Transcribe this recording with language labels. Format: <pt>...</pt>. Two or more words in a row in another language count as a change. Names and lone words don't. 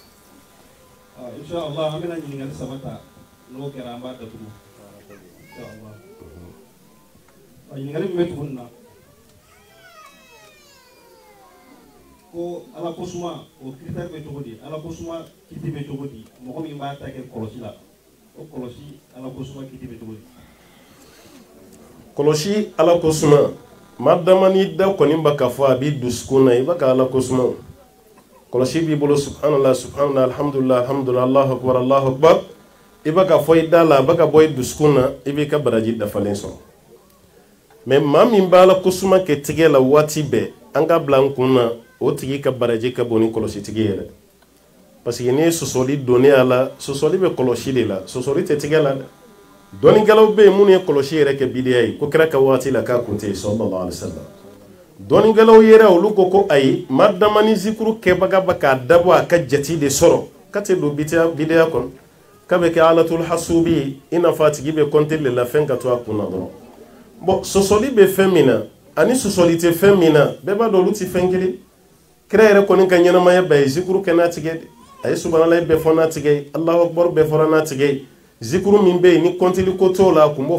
<bm>inshallah an bɛna ɲininkali saba ta n'o kɛra an b'a datugu inshallah ɲininkali min bɛ tugu nin na ko Ala ko suma o critère bɛ cogo di Ala ko suma kiti bɛ cogo di mɔgɔ min b'a ta kɛ kɔlɔsi la o kɔlɔsi Ala ko suma kiti bɛ cogo di kɔlɔsi Ala ko suma maa dama ni da kɔni b'a ka fɔ a b'i dusukun na i b'a ka Ala ko suma kɔlɔsi b'i bolo</bm> <ar>سبحان الله سبحان الله الحمد لله الحمد لله الله أكبر الله أكبر</ar> <bm>i b'a ka fɔ i da la a b'a ka bɔ i dusukun na i b'i ka baraji dafalen sɔrɔ mais maa min b'a Ala ko suma kɛ tigɛ la waati bɛɛ an ka bila an kun na o tigi ka baraji ka bon ni kɔlɔsi tigi yɛrɛ parce que n'i ye sɔsɔli donnen a la sɔsɔli bɛ kɔlɔsi de la sɔsɔli tɛ tigɛ la dɛ dɔnnikɛlaw bɛ yen minnu ye kɔlɔsi yɛrɛ kɛ bidiya ye ko kira ka waati la k'a kun tɛ yen</bm> <ar>صلى الله عليه وسلم</ar> <bm>dɔnnikɛlaw yɛrɛ olu ko ayi maa dama ni zikuru kɛbaga bɛ k'a dabɔ a ka jate de sɔrɔ ka tɛ don bidiya kɔnɔ k'a bɛ kɛ</bm> <ar>آلة الحاسوب</ar> <bm>ye i n'a fɔ a tigi bɛ kɔnte de la fɛn ka to a kun na dɔrɔn bon sɔsɔli bɛ fɛn min na ani sɔsɔli tɛ fɛn min na bɛɛ b'a dɔn olu tɛ fɛn kelen kira yɛrɛ kɔni ka ɲɛnamaya bɛɛ ye zikuru kɛ n'a tigɛ de a ye subhanalahi bɛɛ fɔ n'a tigɛ ye</bm> <ar>الله أكبر</ar> <bm>bɛɛ fɔra n'a tigɛ ye zikuru min bɛ yen ni kɔntili ko t'o la a kun b'o</bm>